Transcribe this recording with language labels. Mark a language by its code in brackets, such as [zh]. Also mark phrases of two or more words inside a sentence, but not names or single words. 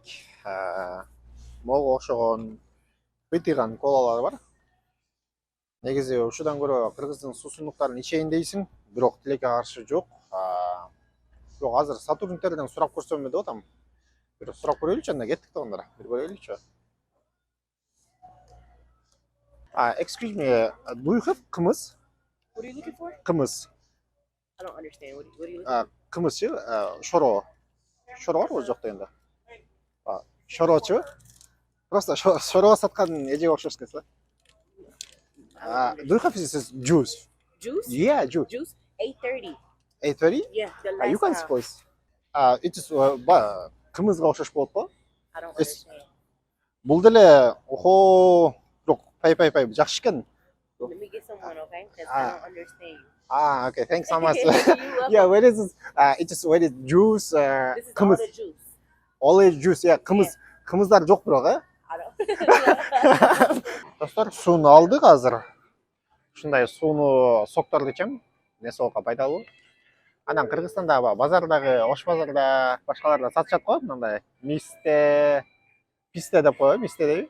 [ky] Мого окшогон бытыган колалар бар. Негизи ушудан көрө кыргыздын суусундуктарын ичейин дейсиң, бирок тилекке каршы жок. Бирок азыр сотрудниктерден сурап көрсөм деп атам. Бир сурап көрөйлүчү, анда кеттик да ондора. Бир көрөйлүчү. [en] Excuse me, do you have кымыз? What are you looking for? Кымыз. I don't understand. What are you looking [ky] Кымызчы, шоро. Шоро бар го жокто енді? Шорочу? Просто шоро саткан эжеге окшош келсе. [en] Do you have this juice? for? Juice? Yeah, juice. Juice? 8:30. 8:30? Yeah, the last You can time. suppose. It is [ky] кымызга окшош болот го. [en] I don't It's- understand. [ky] Бул деле охо, бирок пай жакшы экен. [en] Let me get someone, okay? Because Ah. I don't understand you. Okay, thanks so much. You welcome. Yeah, where is this? It is where is juice, This is all кымыз. the juice. Always juice, yeah, [ky] кымыздар жок бирок, [en] I don't. [ky] Достор, сууну алдык азыр. Ушундай сууну сокторду ичем. Не соокко пайдалуу. Анан Кыргызстанда базардагы, Ош базарда, башкаларда сатышат го, мындай писте деп коебу, мисте дейби.